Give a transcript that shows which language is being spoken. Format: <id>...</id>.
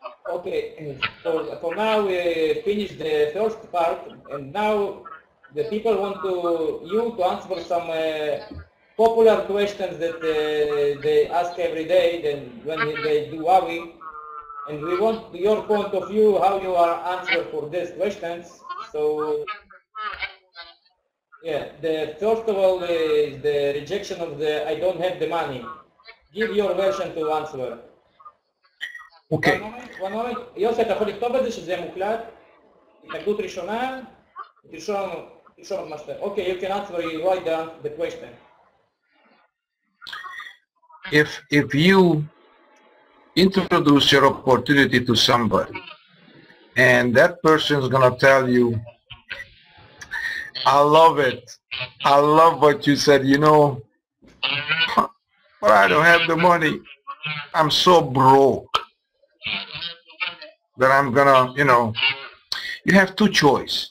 <en>Okay, so for now we finished the first part, and now the people want you to answer some popular questions that they ask every day when they do Wavi, and we want your point of view, how you are answer for these questions. So yeah, the first of all is the rejection of the I don't have the money. Give your version to answer. Okay. one moment.</en> <he>יוסי, אתה יכול לכתוב את זה שזה מוקלט? התנגדות ראשונה, תרשום מה שאתה.</he> <en>Okay, you can answer, you write down the question. If you introduce your opportunity to somebody, and that person is gonna tell you, I love it, I love what you said, but I don't have the money, I'm so broke that I'm gonna, you have two choices.</en>